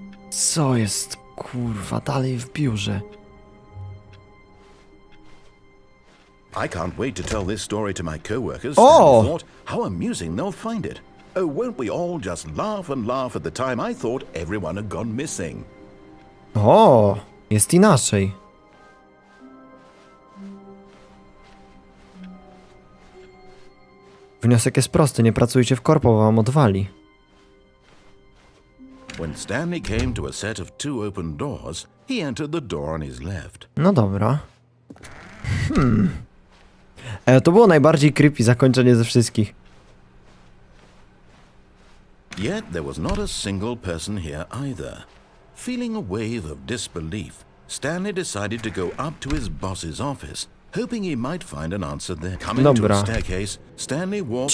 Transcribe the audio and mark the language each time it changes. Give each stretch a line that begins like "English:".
Polish: Co jest, kurwa, dalej w biurze?
English: I can't wait to tell this story to my co-workers. Oh! Stanley thought, how amusing they'll find it. Oh, won't we all just laugh and laugh at the time I thought everyone had gone missing.
Polish: O, jest inaczej. Wniosek jest prosty, nie pracujcie w korpo, bo wam odwali.
English: When Stanley came to a set of 2 open doors, he entered the door on his left.
Polish: No dobra. To było najbardziej creepy zakończenie ze wszystkich.
English: Yet there was not a single person here either. Feeling a wave of disbelief, Stanley decided to go up to his boss's office, hoping he might find an answer there. Coming to
Polish: Dobra.
English: a staircase, Stanley walked